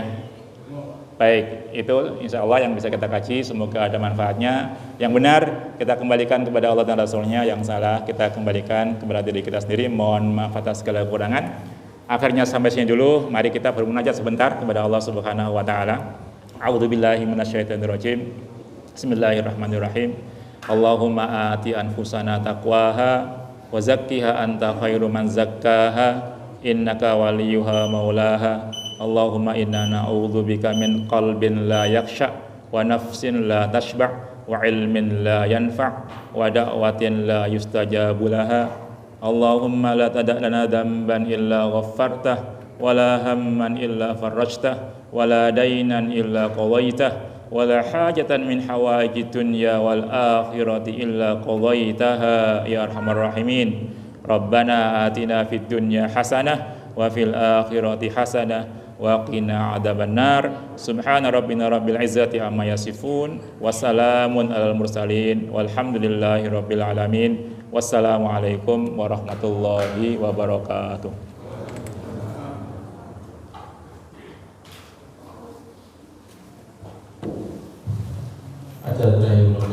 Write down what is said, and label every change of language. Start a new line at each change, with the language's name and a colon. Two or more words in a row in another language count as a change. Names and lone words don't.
Indonesian: Baik, itu
Arabic: إن شاء الله
Indonesian: yang bisa kita kaji, semoga ada manfaatnya. Yang benar kita kembalikan kepada Allah dan Rasulnya, yang salah kita kembalikan kepada diri kita sendiri. Mohon maaf atas segala kekurangan. Akhirnya sampai sini dulu, mari kita bermunajat sebentar kepada Allah
Arabic: سبحانه وتعالى. أعوذ بالله من الشيطان الرجيم بسم الله الرحمن الرحيم. اللهم آت أنفسنا تقواها وزكها أنت خير من زكاها إنك وليها ومولاها. اللهم إنا نعوذ بك من قلب لا يخشع ونفس لا تشبع وعلم لا ينفع ودعوة لا يستجاب لها. اللهم لا تدع لنا ذنبا إلا غفرته ولا هما إلا فرجته ولا دينا إلا قضيته ولا حاجة من حوائج الدنيا والآخرة إلا قضيتها يا أرحم الراحمين. ربنا آتنا في الدنيا حسنة وفي الآخرة حسنة وقنا عذاب النار. سبحان ربنا رب العزة عما يصفون وسلام على المرسلين والحمد لله رب العالمين. والسلام عليكم ورحمة الله وبركاته.
Indonesian: Ada